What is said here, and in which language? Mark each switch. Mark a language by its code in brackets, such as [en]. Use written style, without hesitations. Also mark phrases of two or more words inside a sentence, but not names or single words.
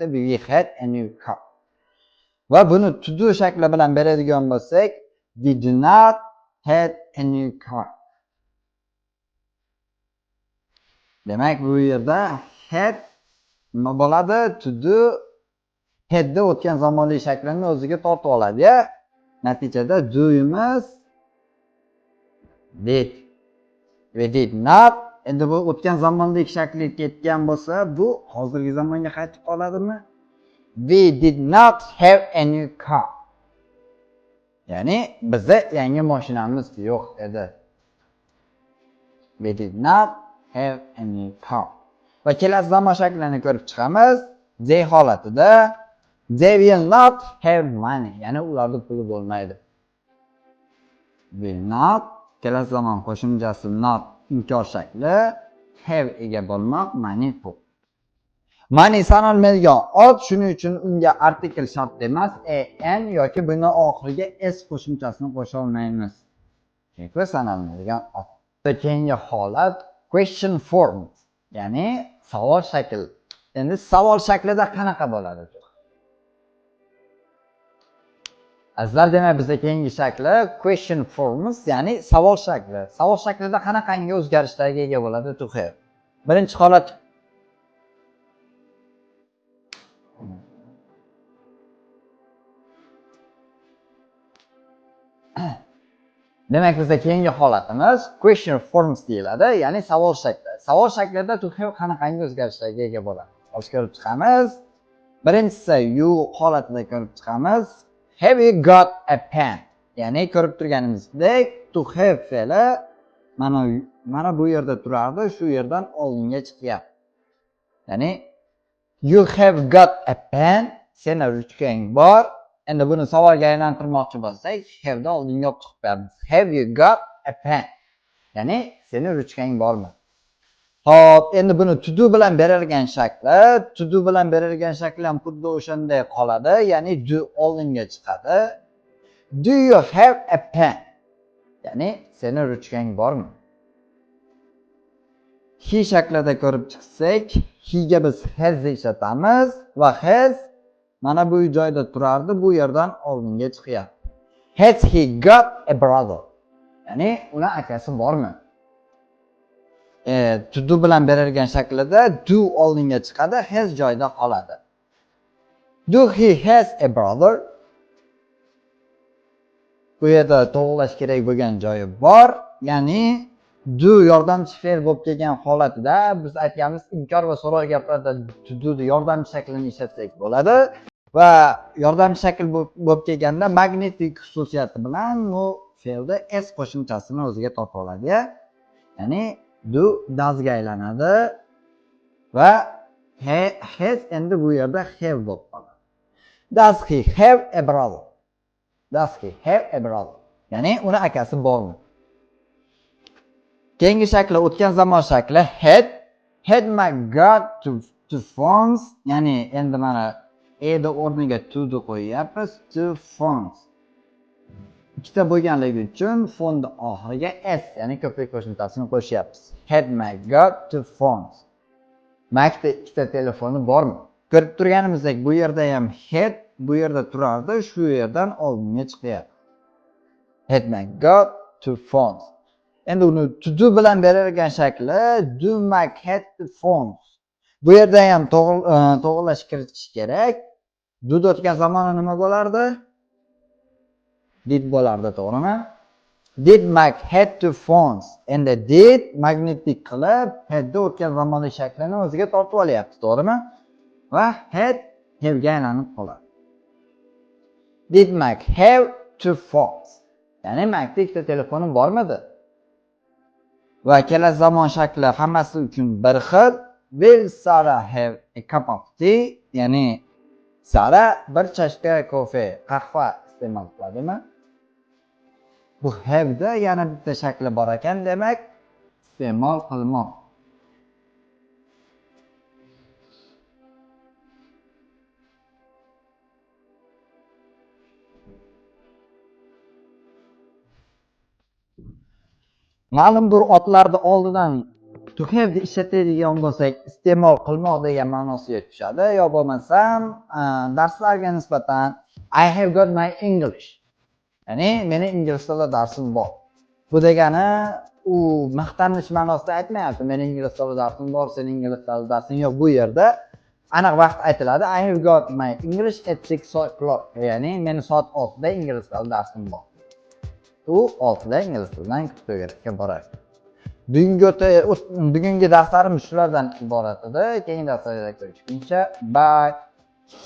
[en] We had a new car. [uz] Va buni [en] to do [uz] shakli bilan beradigan bo'lsak, [en] we do not had a new car. [uz] Demak, bu yerda had nima bo'ladi? [en] To do [uz] hadda o'tgan zamonli shaklini o'ziga tortib oladi. Natijada do'yimiz did. [en] We did not. [uz] Endi bu o'tgan zamonli shakli ketgan bo'lsa, bu hozirgi zamonga qaytib qoladimi? [en] We did not have a new car. [uz] Ya'ni bizda yangi mashinamiz yo'q edi. [en] We did not have a new car. [uz] Va kelasi zamon shaklini ko'rib chiqamiz. [en] They holatida they will not have money. [uz] Ya'ni ularda puli bo'lmaydi. [en] Will not [uz] kelasi zamon qo'shimchasi not inkor shakli, have ega bo'lmoq, money pul. Money sanalmaydigan ot, shuning uchun unga artikel shart emas, an yoki buni oxiriga s qo'shimchasini qo'sha olmaymiz. Chunki sanalmaydigan ot. Keyingi holat [en] question form, [uz] ya'ni savol shakli. Endi savol shaklida qanaqa bo'ladi? Azizlar, demak bizda keyingi shakli [en] question forms, [uz] ya'ni savol shakli. Savol shaklida qanaqangi o'zgarishlarga ega bo'ladi [en] to have? [uz] Birinchi holat demak, bizda keyingi holatimiz [en] question forms [uz] deyiladi, ya'ni savol shakli. Savol shaklida [en] to have [uz] qanaqangi o'zgarishlarga ega bo'ladi? Hozir ko'rib chiqamiz. Birinchisi you holatida ko'rib chiqamiz. [en] Have you got a pen? [uz] Ya'ni ko'rib turganimizdek [en] to have [uz] fe'li mana bu yerda turardi, shu yerdan oldinga chiqyapti. [en] Ya'ni you have got a pen, [uz] seni ruchkang bor, Endi buni savolga aylantirmoqchi bo'lsak, have da oldinga olib chiqib beramiz. [en] Have you got a pen? [uz] Ya'ni seni ruchkang bormi? Xo'p, endi buni [en] to do [uz] bilan berilgan shakli, [en] to do [uz] bilan berilgan shakli ham xuddi o'shanday qoladi, ya'ni do oldinga chiqadi. [en] Do you have a pen? [uz] Ya'ni seni ruchkang bormi? He shaklida ko'rib chiqsak, he ga biz has ishlatamiz va has mana bu joyda turardi, bu yerdan oldinga chiqyapti. [en] Has he got a brother? [uz] Ya'ni uni akasi bormi? [en] To do [uz] bilan berilgan shaklida do oldinga chiqadi, has joyda qoladi. [en] Do he has a brother? [uz] Bu yerda to'g'rilash kerak bo'lgan joyi bor, ya'ni do yordamchi fe'l bo'lib kelgan holatida biz aytganmiz inkor va so'roq gaplarda [en] to do [uz] yordamchi shaklini ishlatsak bo'ladi va yordamchi shakl bo'lib kelganda magnetik xususiyati bilan bu fe'lda s qo'shimchasini o'ziga tortib oladi. Ya'ni do doesga aylanadi va has endi bu yerda have bo'lib qoladi. [en] Does he have a brother? Does he have a brother? [uz] Ya'ni uni akasi bormi? Keyingi shakli o'tgan zamon shakli [en] had my got to phones, [uz] ya'ni endi mana eda o'rniga to ni qo'yyapmiz, [en] to phones. [uz] Ikkita bo'lganligi uchun phone oxiriga s, ya'ni ko'prik qo'shimchasini qo'shyapmiz. [en] Had my got to phones. [uz] Makda ikkita telefoni bormi? Ko'rib turganimizdek, bu yerda ham had bu yerda turardi, shu yerdan oldinga chiqyapti. [en] Had my got to phones. [uz] Endi uni [en] to do [uz] bilan berilgan shakli [en] do Mac had to phones. [uz] Bu yerda ham to'g'rilash kiritish kerak. Do o'tgan zamoni nima bo'lardi? Did bo'lardi, to'g'rimi? [en] Did Mac had to phones. [uz] Endi did magnetik qilib had o'tgan zamoni shaklini o'ziga tortib olyapti, to'g'rimi? Va [en] had have [uz] ga aylanib qoladi. [en] Did Mac have to phones? [uz] Ya'ni Macda ikkita telefoni bormidi? Va ikkala zamon shakli hammasi uchun bir xil. [en] Will Sarah have a cup of tea? [uz] Ya'ni Sara bir chashka kofe, qahva iste'mol qiladimi? Bu have da yana bitta shakli bor ekan, demak iste'mol qilmoq. Ma'lum bir otlarni oldidan [en] to have [uz] ni ishlatadigan bo'lsak, iste'mol qilmoq degan ma'nosiga tushadi. Yo bo'lmasam, darslarga nisbatan [en] I have got my English. [uz] Ya'ni meni ingliz tili darsim bor. Bu degani u maqtanish ma'nosida aytmayapti. Meni ingliz tili darsim bor, sening ingliz tili darsing yo'q. Bu yerda aniq vaqt aytiladi. [en] I have got my English at 6 o'clock. [uz] Ya'ni meni soat 6 da ingliz tili darsim bor. U 6 da ingliz tilidan kutubxonaga boradi. Bugungi darslarimiz shulardan iborat edi. Keyingi darslarda ko'rishguncha bye.